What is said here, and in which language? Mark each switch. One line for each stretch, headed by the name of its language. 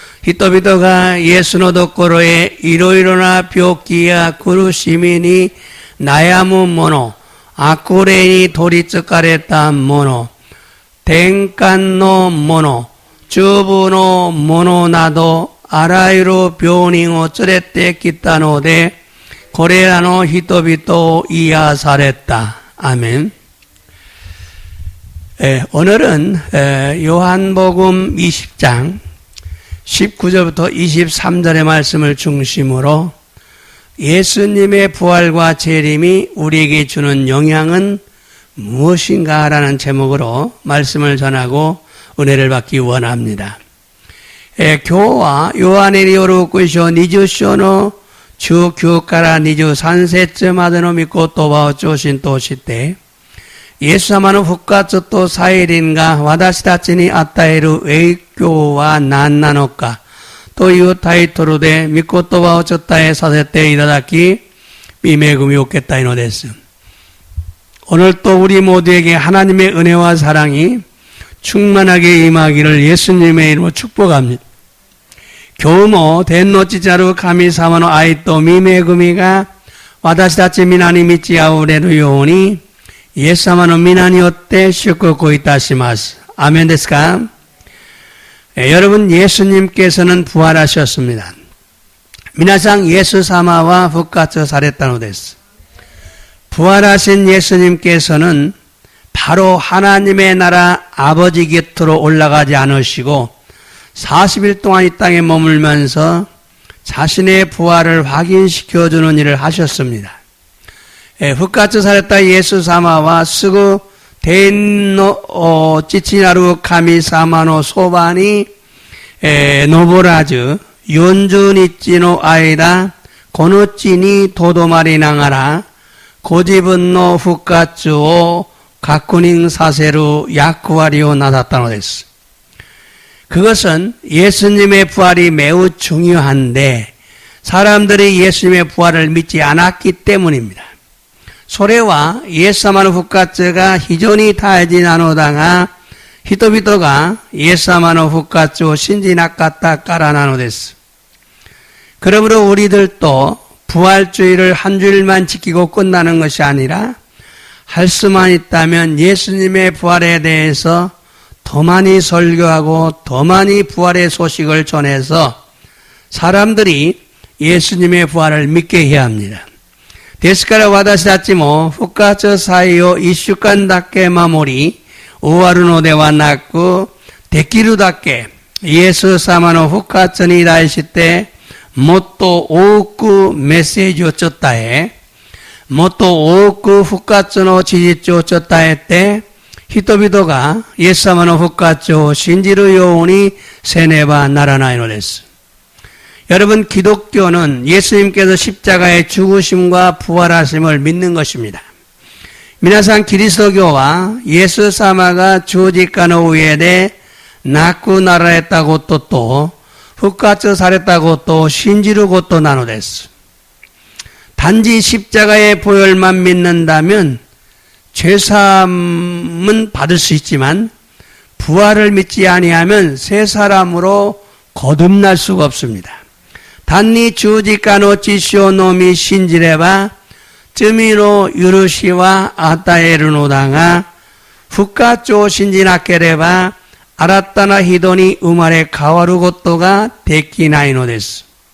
Japanese: 人々がイエスのところへいろいろな病気や苦しみに悩む者、悪霊に取り憑かれた者、転換の者、中部の者など、あらゆる病人を連れてきたので、これらの人々を癒された。
Korean: 아멘. 오늘은 요한복음 20장 19절부터 23절의 말씀을 중심으로 예수님의 부활과 재림이 우리에게 주는 영향은 무엇인가 라는 제목으로 말씀을 전하고 은혜를 받기 원합니다.
Japanese: 今日はヨハネによる福音書20章の19から23節までの御言葉を中心として、イエス様の復活と再臨が私たちに与える影響は何なのかというタイトルで御言葉を伝えさせていただき、御恵みを受けたいのです。
Korean: 오늘 또 우리 모두에게 하나님의 은혜와 사랑이 충만하게 임하기를 예수님의 이름으로 축복합니다.
Japanese: 今日も天の父なる神様の愛と御恵みが私たち皆に満ち溢れるようにイエス様の皆によって祝福いたします。 아멘ですか?
Korean: 여러분 예수님께서는 부활하셨습니다.
Japanese: 皆さんイエス様は復活されたのです。
Korean: 부활하신 예수님께서는 바로 하나님의 나라 아버지 곁으로 올라가지 않으시고 40일 동안 이 땅에 머물면서 자신의 부활을 확인시켜주는 일을 하셨습니다.
Japanese: 復活されたイエス様はすぐ天の父なる神様のそばに登らず40日の間この地にとどまりながら 그自分の復活を確認させる役割をなさったのです。
Korean: 그것은 예수님의 부활이 매우 중요한데 사람들이 예수님의 부활을 믿지 않았기 때문입니다.
Japanese: それはイエス様の復活が非常に大事なのだが人々がイエス様の復活を信じなかったからなのです。
Korean: 그러므로 우리들도 부활주의를 한 주일만 지키고 끝나는 것이 아니라 할 수만 있다면 예수님의 부활에 대해서 더 많이 설교하고 더 많이 부활의 소식을 전해서 사람들이 예수님의 부활을 믿게 해야 합니다.
Japanese: ですから私たちも復活祭を1週間だけ守り終わるのではなくできるだけイエス様の復活に対してもっと多くメッセージを伝え、もっと多く復活の事実を伝えて、人々がイエス様の復活を信じるようにせねばならないのです。
Korean: 여러분, 기독교는 예수님께서 십자가의 죽으심과 부활하심을 믿는 것입니다.
Japanese: 皆さん、キリスト教はイエス様が十字架の上で亡くなられたことと復活されたことを信じることなのです。
Korean: 단지 십자가의 보혈만 믿는다면 죄사함은 받을 수 있지만 부활을 믿지 아니하면 새 사람으로 거듭날 수가 없습니다.
Japanese: 단니 주지가の血潮のみ信じれば罪の許しは与えるのだが復活を信じなければ新たな人に生まれ変わることができないのです。